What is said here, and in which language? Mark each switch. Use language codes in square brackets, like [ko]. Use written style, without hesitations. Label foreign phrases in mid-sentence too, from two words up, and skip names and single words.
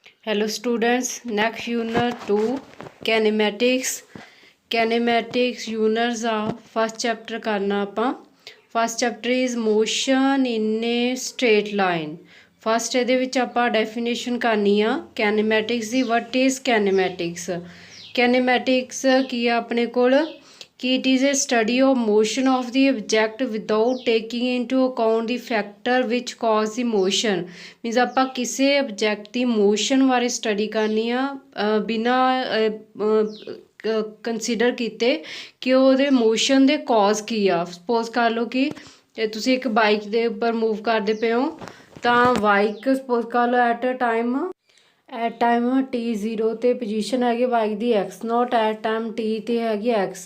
[en] Hello students, next unit 2 kinematics. Kinematics units are first chapter [pa] ਕਰਨਾ ਆਪਾਂ [en] first chapter is motion in a straight line. [pa] First ਇਹਦੇ ਵਿੱਚ ਆਪਾਂ definition ਕਰਨੀ ਆ kinematics ਦੀ. [en] what is kinematics? kinematics [pa] ਕੀ ਆ ਆਪਣੇ ਕੋਲ ਕਿ [en] it is a study of motion of the object without taking into account the factor which cause the motion. [pa] means ਆਪਾਂ ਕਿਸੇ object ਦੀ motion ਬਾਰੇ study ਕਰਨੀ ਆ ਬਿਨਾਂ ਕੰਸੀਡਰ ਕੀਤੇ ਕਿ ਉਹਦੇ motion ਦੇ cause ਕੀ ਆ. ਸਪੋਜ਼ ਕਰ ਲਓ ਕਿ ਤੁਸੀਂ ਇੱਕ ਬਾਈਕ ਦੇ ਉੱਪਰ ਮੂਵ ਕਰਦੇ ਪਏ ਹੋ ਤਾਂ ਬਾਈਕ ਸਪੋਜ਼ ਕਰ ਲਓ [en] at time [pa] t0 ਤੇ ਪੋਜੀਸ਼ਨ ਹੈਗੀ ਬਾਈਕ ਦੀ x0, [en] at time [pa] t ਤੇ ਹੈਗੀ x.